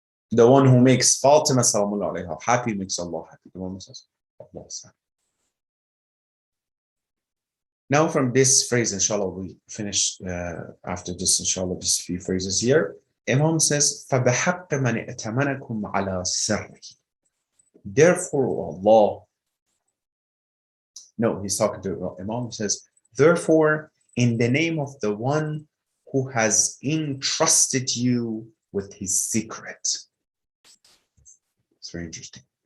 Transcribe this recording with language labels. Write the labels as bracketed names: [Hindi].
[English] The one who makes Fatima salamullah alayha happy makes Allah happy. The one who says Allah is happy. Now from this phrase, inshallah, we finish after this, inshallah, just a few phrases here. Imam says, [Arabic] فَبَحَقِّ مَنِ ائْتَمَنَكُمْ عَلَى سِرِّهِ. [English] Therefore, Allah, no, he's talking to Imam, says, therefore, in the name of the one who has entrusted you with his secret. It's very interesting.